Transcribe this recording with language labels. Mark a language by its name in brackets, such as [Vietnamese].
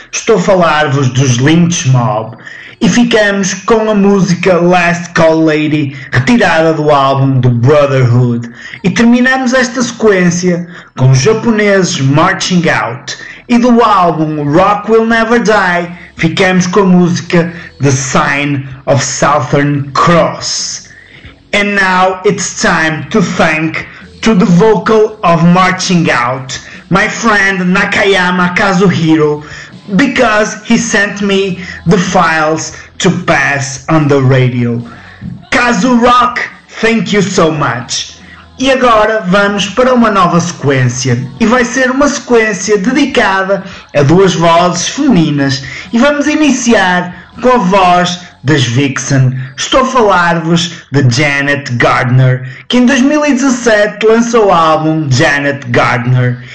[Portuguese] Estou a falar-vos dos Lynch Mob. E ficamos com a música Last Call Lady, retirada do álbum do Brotherhood. E terminamos esta sequência com os japoneses Marching Out. E do álbum Rock Will Never Die, ficamos com a música The Sign of Southern Cross. [English] And now it's time to thank to the vocal of Marching Out, my friend Nakayama Kazuhiro, because he sent me the files to pass on the radio. Kazu Rock, thank you so much. [Portuguese] E agora vamos para uma nova sequência. E vai ser uma sequência dedicada a duas vozes femininas. E vamos iniciar com a voz das Vixen. Estou a falar-vos de Janet Gardner, que em 2017 lançou o álbum Janet Gardner.